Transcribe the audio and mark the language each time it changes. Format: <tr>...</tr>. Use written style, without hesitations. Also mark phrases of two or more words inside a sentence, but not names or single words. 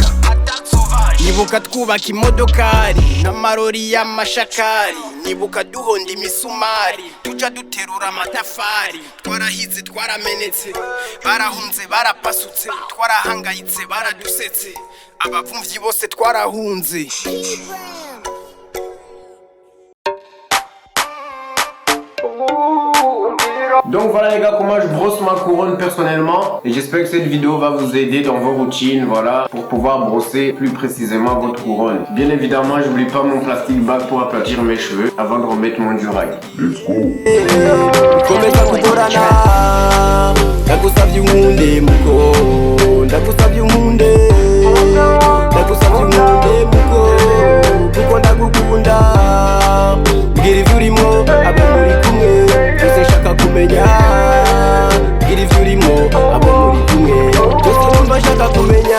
<rn>Nibuka twubaka imodokari n'amarori y'amashakari. Nibuka duhonda imisumari tuja duterura amatafari. Twarahize twaramenetse, barahunze barapasutse, twarahangayitse baradusetse, abavumvyi bose twarahunze.</rn> <fr>Donc voilà les gars comment je brosse ma couronne personnellement. Et j'espère que cette vidéo va vous aider dans vos routines, voilà, pour pouvoir brosser plus précisément votre couronne. Bien évidemment, j'oublie pas mon</fr> <en>plastic bag</en> <fr>pour aplatir mes cheveux avant de remettre mon durag.</fr> <en>Let's go.</en> <rn>ndagusavye unkunde muko, ndagusavye unkunde, ndagusavye unkunde muko, kuko ndagukunda. Mbwira ivyo urimo, abo muri kumwe, byose nshaka kumenya. Mbwira ivyo urimo, abo muri kumwe, byose numva nshaka kumenya.</rn>